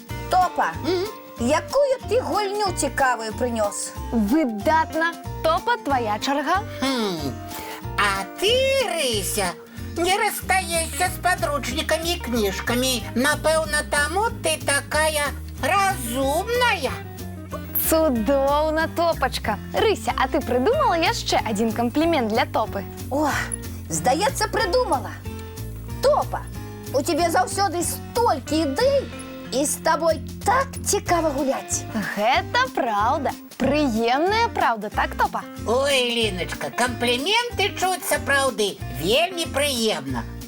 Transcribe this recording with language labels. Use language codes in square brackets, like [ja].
[be] Топа, якую ты гульню цікавую прынёс? Выдатна. Топа, твоя чарга. [ru] А ты, Рыся, не расстаешься с подручниками и книжками. [be] Напэўна, таму ты такая разумная. Цудоўна, Топачка. Рыся, а ты придумала яшчэ один комплимент для Топы? О, здаецца, придумала. Топа, у тебе заўсёды столькі ідэй, і з табой так цікава гуляць. Гэта праўда. Прыемная праўда, так, Топа? Ой, Ліночка, компліменты чуць сапраўды вельмі прыемна.